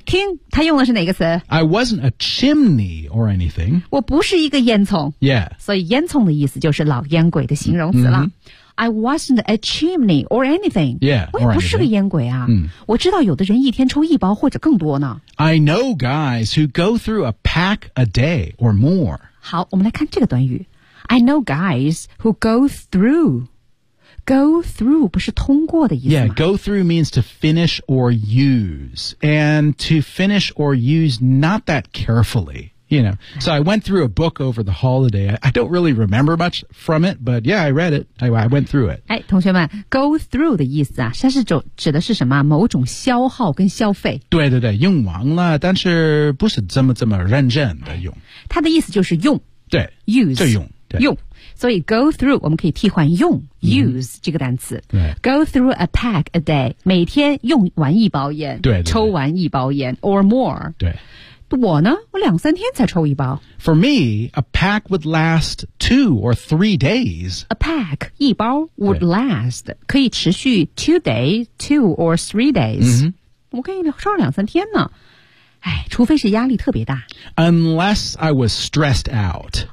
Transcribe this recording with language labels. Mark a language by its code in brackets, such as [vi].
[zh] 听，他用的是哪个词？ [en] I wasn't a chimney or anything. [zh] 我不是一个烟囱。 [en] Yeah. [zh] 所以烟囱的意思就是老烟鬼的形容词了。 [en] I wasn't a chimney or anything. Yeah, [zh] 我也不是个烟鬼啊。我知道有的人一天抽一包或者更多呢。 [en] I know guys who go through a pack a day or more. [zh] 好，我们来看这个短语。 [en] I know guys who go through. Go through [zh] 不是通过的意思吗？ [en] Yeah, go through means to finish or use. And to finish or use not that carefully. You know, so I went through a book over the holiday. I don't really remember much from it, but yeah, I read it. I went through it. [zh] 哎，同学们 ， [en] go through [zh] 的意思啊，它是指的是什么？某种消耗跟消费。对对对，用完了，但是不是这么认真的用。它的意思就是用。对 [en] ，use [zh] 就用对用。所以 [en] go through [zh] 我们可以替换用 use 这个单词。对、 [en] right. ，go through a pack a day， [zh] 每天用完一包烟，对对对，抽完一包烟 [en] or more。 [zh] 对。我呢我两三天才抽一包。 [en] For me, a pack would last 2 or 3 days. A pack, [zh] 一包 [en] would last, [zh] 可以持续 [en] 2 days, 2 or 3 days.、 [zh] 我可以抽两三天呢。哎，除非是压力特别大。 [en] Unless I was stressed out.